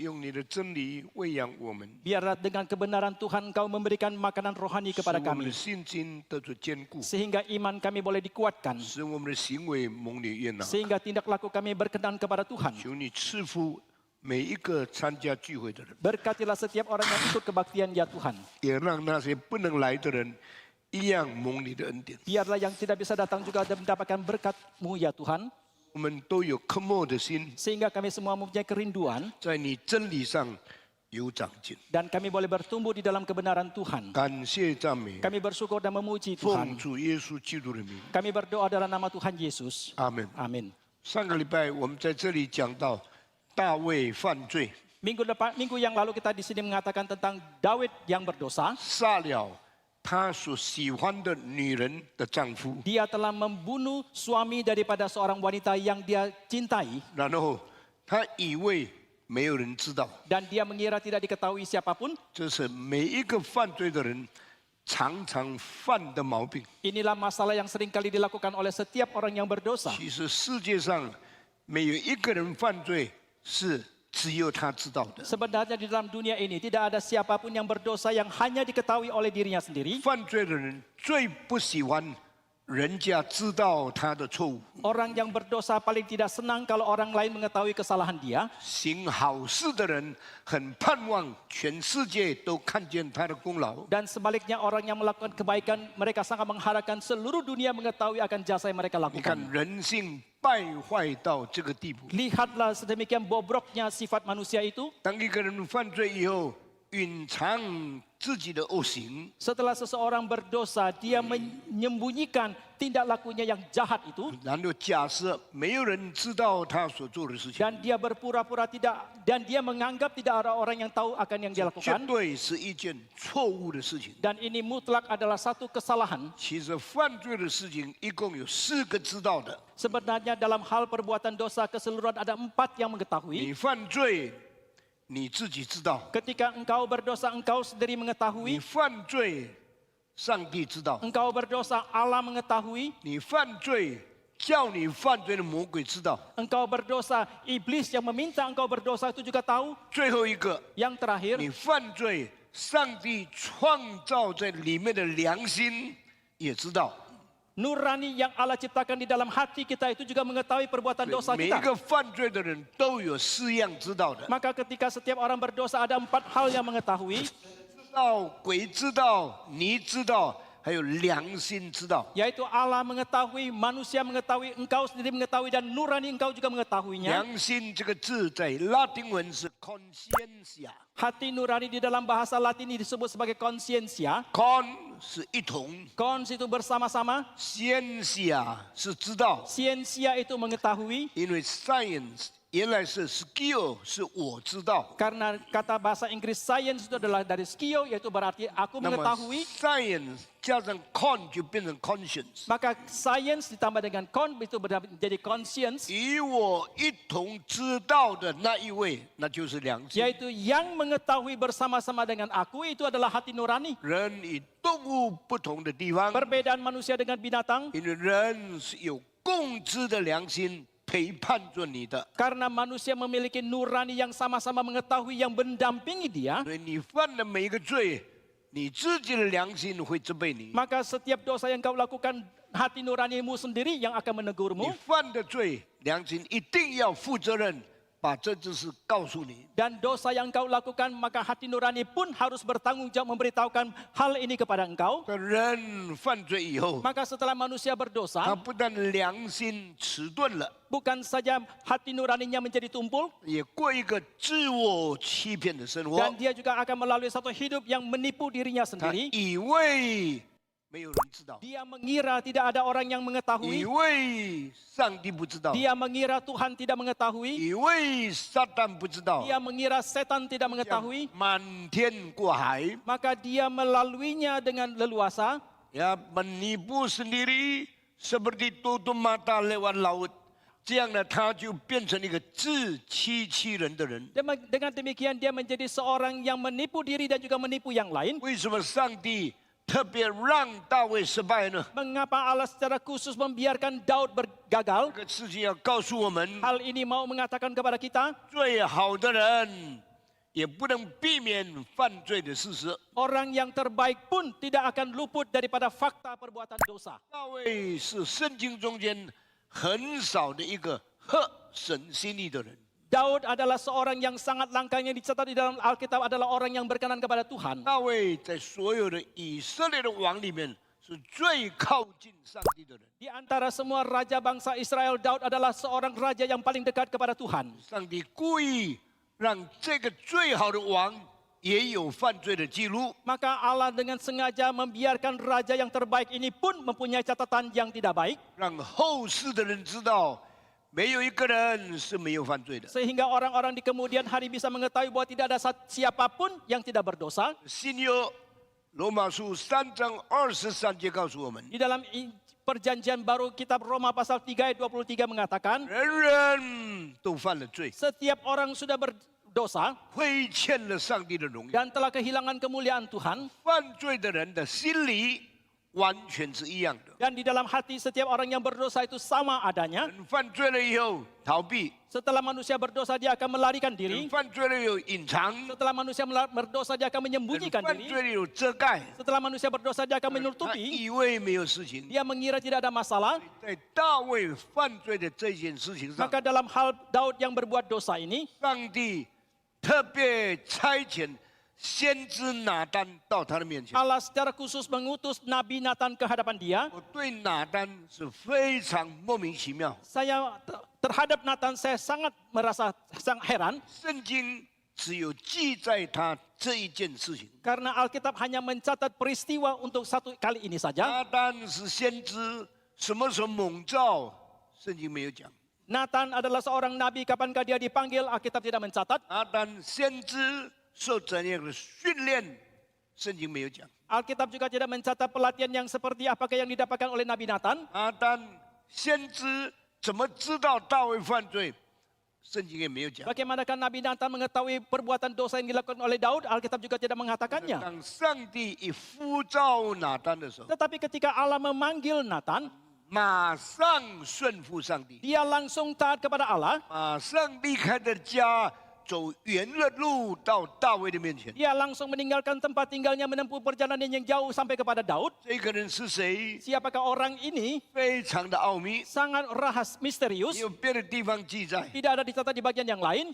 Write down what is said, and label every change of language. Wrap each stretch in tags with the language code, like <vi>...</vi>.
<zh>用你的真理喂养我们，</zh> <id>Biarlah dengan kebenaran Tuhan Engkau memberikan makanan rohani</id> <zh>使</zh> <id>kepada</id> <zh>我们的信心得着坚固，</zh> <id>Sehingga iman kami boleh dikuatkan.</id> <zh>使我们的行为蒙你悦纳。</zh> <id>Sehingga tindak laku kami berkenan kepada Tuhan.</id> <zh>求你赐福每一个参加聚会的人，</zh> <id>Berkatilah setiap orang yang ikut kebaktian ya Tuhan.</id> <zh>也让那些不能来的人一样蒙你的恩典。</zh> <id>Biarlah yang tidak bisa datang juga mendapatkan berkat-Mu ya Tuhan.</id> <zh>我们都有渴慕的心，</zh> <id>Sehingga kami semua mempunyai kerinduan.</id> <zh>在你真理上有长进。</zh> <id>Dan kami boleh bertumbuh di dalam kebenaran Tuhan.</id> <zh>感谢赞美，</zh> <id>Kami bersyukur dan memuji</id> <zh>奉</zh> <id>Tuhan.</id> <zh>主耶稣基督的名，</zh> <id>Kami berdoa dalam nama Tuhan Yesus.</id> <zh>阿门。</zh> <id>Amin.</id> <zh>上个礼拜我们在这里讲到大卫犯罪，</zh> <id>Minggu yang lalu kita di sini mengatakan tentang Daud yang berdosa.</id> <zh>杀了他所喜欢的女人的丈夫，</zh> <id>Dia telah membunuh suami daripada seorang wanita yang dia cintai.</id> <zh>然后他以为没有人知道，</zh> <id>Dan dia mengira tidak diketahui siapapun.</id> <zh>这是每一个犯罪的人常常犯的毛病。</zh> <id>Inilah masalah yang sering kali dilakukan oleh setiap orang yang berdosa.</id> <zh>其实世界上没有一个人犯罪是只有他知道的。</zh> <id>Sebenarnya di dalam dunia ini tidak ada siapapun yang berdosa yang hanya diketahui oleh dirinya sendiri.</id> <zh>犯罪的人最不喜欢人家知道他的错误。</zh> <id>Orang yang berdosa paling tidak senang kalau orang lain mengetahui kesalahan dia.</id> <zh>行好事的人很盼望全世界都看见他的功劳。</zh> <id>Dan sebaliknya orang yang melakukan kebaikan, mereka sangat mengharapkan seluruh dunia mengetahui akan jasa yang mereka</id> <zh>你看</zh> <id>lakukan.</id> <zh>人性败坏到这个地步，</zh> <id>Lihatlah sedemikian bobroknya sifat manusia itu.</id> <zh>当一个人犯罪以后，隐藏自己的恶行，</zh> <id>Setelah seseorang berdosa, dia menyembunyikan tindak lakunya yang jahat itu.</id> <zh>然后假设没有人知道他所做的事情，</zh> <id>Dan dia berpura-pura tidak, dan dia menganggap tidak ada orang yang tahu akan yang dia</id> <zh>绝</zh> <id>lakukan.</id> <zh>对是一件错误的事情。</zh> <id>Dan ini mutlak adalah satu kesalahan.</id> <zh>其实犯罪的事情一共有4个知道的。</zh> <id>Sebenarnya dalam hal perbuatan dosa keseluruhan ada 4 yang mengetahui.</id> <zh>你犯罪，你自己知道；</zh> <id>Ketika engkau berdosa, engkau sendiri</id> <zh>你</zh> <id>mengetahui.</id> <zh>犯罪，上帝知道；</zh> <id>Engkau berdosa, Allah mengetahui.</id> <zh>你犯罪，叫你犯罪的魔鬼知道。</zh> <id>Engkau berdosa, iblis yang meminta engkau berdosa itu juga tahu.</id> <zh>最后一个，</zh> <id>Yang terakhir,</id> <zh>你犯罪，上帝创造在里面的良心也知道。</zh> <id>nurani yang Allah ciptakan di dalam hati kita itu juga mengetahui perbuatan dosa</id> <zh>每一</zh> <id>kita.</id> <zh>个犯罪的人都有4样知道的，</zh> <id>Maka ketika setiap orang berdosa ada 4 hal yang mengetahui.</id> <zh>知道鬼知道，你知道，还有良心知道。</zh> <id>Yaitu Allah mengetahui, manusia mengetahui, engkau sendiri mengetahui, dan nurani engkau juga mengetahuinya.</id> <zh>良心这个字在拉丁文是 conscientia，</zh> <id>Hati nurani di dalam bahasa Latin ini disebut sebagai conscientia.</id> <zh>con 是一同</zh> <id>Cons itu bersama-sama,</id> <zh>，scientia 是知道，</zh> <id>ciencia itu mengetahui.</id> <zh>因为 science 原来是 skill 是我知道，</zh> <id>Karena kata bahasa Inggris science itu adalah dari skio, yaitu berarti aku</id> <zh>那么</zh> <id>mengetahui.</id> <zh>science 加上 con 就变成 conscience，</zh> <id>Maka science ditambah dengan con itu menjadi conscience.</id> <zh>与我一同知道的那一位，那就是良心。</zh> <id>Yaitu yang mengetahui bersama-sama dengan aku itu adalah hati nurani.</id> <zh>人与动物不同的地方，</zh> <id>Perbedaan manusia dengan binatang.</id> <zh>因为人是有共知的良心陪伴着你的，</zh> <id>Karena manusia memiliki nurani yang sama-sama mengetahui yang mendampingi dia.</id> <zh>所以你犯的每一个罪，你自己的良心会责备你。</zh> <id>Maka setiap dosa yang kau lakukan, hati nuranimu sendiri yang akan</id> <zh>你</zh> <id>menegurmu.</id> <zh>犯的罪，良心一定要负责任，把这件事告诉你。</zh> <id>Dan dosa yang kau lakukan, maka hati nurani pun harus bertanggung jawab memberitahukan hal ini kepada engkau.</id> <zh>这人犯罪以后，</zh> <id>Maka setelah manusia</id> <zh>他</zh> <id>berdosa,</id> <zh>不但良心迟钝了，</zh> <id>bukan saja hati nuraninya menjadi tumpul,</id> <zh>也过一个自我欺骗的生活。</zh> <id>dan dia juga akan melalui satu hidup yang menipu dirinya</id> <zh>他</zh> <id>sendiri.</id> <zh>以为没有人知道，</zh> <id>Dia mengira tidak ada orang yang</id> <zh>以</zh> <id>mengetahui.</id> <zh>为上帝不知道，</zh> <id>Dia mengira Tuhan tidak mengetahui.</id> <zh>以为撒旦不知道，</zh> <id>Dia mengira setan tidak mengetahui.</id> <zh>满天过海，</zh> <id>Maka dia melaluinya dengan leluasa. ya menipu sendiri seperti tutup mata lewat laut，</id> <zh>这样呢，他就变成一个自欺欺人的人。</zh> <id>Dengan demikian dia menjadi seorang yang menipu diri dan juga menipu yang lain.</id> <zh>为什么上帝特别让大卫失败呢？</zh> <id>Mengapa Allah secara khusus membiarkan Daud gagal?</id> <zh>这个事情要告诉我们，</zh> <id>Hal ini mau mengatakan kepada kita,</id> <zh>最好的人也不能避免犯罪的事实。</zh> <id>orang yang terbaik pun tidak akan luput daripada fakta perbuatan dosa.</id> <zh>大卫是圣经中间很少的一个合神心意的人。</zh> <id>Daud adalah seorang yang sangat langka yang dicatat di dalam Alkitab adalah orang yang berkenan kepada Tuhan.</id> <zh>大卫在所有的以色列的王里面是最靠近上帝的人。</zh> <id>Di antara semua raja bangsa Israel, Daud adalah seorang raja yang paling dekat kepada Tuhan.</id> <zh>上帝故意让这个最好的王也有犯罪的记录，</zh> <id>Maka Allah dengan sengaja membiarkan raja yang terbaik ini pun mempunyai catatan yang tidak baik.</id> <zh>让后世的人知道，没有一个人是没有犯罪的。</zh> <id>Sehingga orang-orang di kemudian hari bisa mengetahui bahwa tidak ada siapapun yang tidak berdosa.</id> <zh>新约罗马书3章23节告诉我们，</zh> <id>Di dalam perjanjian baru kitab Roma pasal 3 ayat 23 mengatakan,</id> <zh>人人都犯了罪，</zh> <id>setiap orang sudah berdosa</id> <zh>亏欠了上帝的荣耀。</zh> <id>dan telah kehilangan kemuliaan Tuhan.</id> <zh>犯罪的人的心里完全是一样的。</zh> <id>Dan di dalam hati setiap orang yang berdosa itu sama adanya.</id> <zh>人犯罪了以后逃避，</zh> <id>Setelah manusia berdosa dia akan melarikan</id> <zh>人</zh> <id>diri.</id> <zh>犯罪了有隐藏，</zh> <id>Setelah manusia berdosa dia akan</id> <zh>人</zh> <id>menyembunyikan</id> <zh>犯</zh> <id>diri.</id> <zh>罪了有遮盖，</zh> <id>Setelah manusia berdosa dia akan</id> <zh>他</zh> <id>menutupi.</id> <zh>以为没有事情。</zh> <id>Dia mengira tidak ada masalah.</id> <zh>在大卫犯罪的这件事情上，</zh> <id>Maka dalam hal Daud yang berbuat dosa ini,</id> <zh>上帝特别差遣先知拿单到他的面前。</zh> <id>Allah secara khusus mengutus Nabi Nathan ke hadapan dia.</id> <zh>我对拿单是非常莫名其妙。</zh> <id>Saya terhadap Nathan saya sangat merasa sangat heran</id> <zh>圣经只有记载他这一件事情。</zh> <id>karena Alkitab hanya mencatat peristiwa untuk satu kali ini saja.</id> <zh>拿单是先知，什么时候蒙召，圣经没有讲。</zh> <id>Nathan adalah seorang nabi, kapankah dia dipanggil, Alkitab tidak mencatat.</id> <zh>拿单先知受怎样的训练，圣经没有讲。</zh> <id>Alkitab juga tidak mencatat pelatihan yang seperti apakah yang didapatkan oleh Nabi Nathan.</id> <zh>拿单先知怎么知道大卫犯罪，圣经也没有讲。</zh> <id>Bagaimanakah Nabi Nathan mengetahui perbuatan dosa yang dilakukan oleh Daud? Alkitab juga tidak mengatakannya.</id> <zh>当上帝一呼召拿单的时候，</zh> <id>Tetapi ketika Allah memanggil Nathan,</id> <zh>马上顺服上帝，</zh> <id>dia langsung taat kepada Allah.</id> <zh>马上离开的家，走远的路到大卫的面前。</zh> <id>Dia langsung meninggalkan tempat tinggalnya menempuh perjalanan yang jauh sampai kepada Daud.</id> <zh>这个人是谁？</zh> <id>Siapakah orang ini?</id> <zh>非常的奥秘，</zh> <id>Sangat misterius.</id> <zh>没有别的地方记载，</zh> <id>Tidak ada dicatat di bagian yang lain.</id>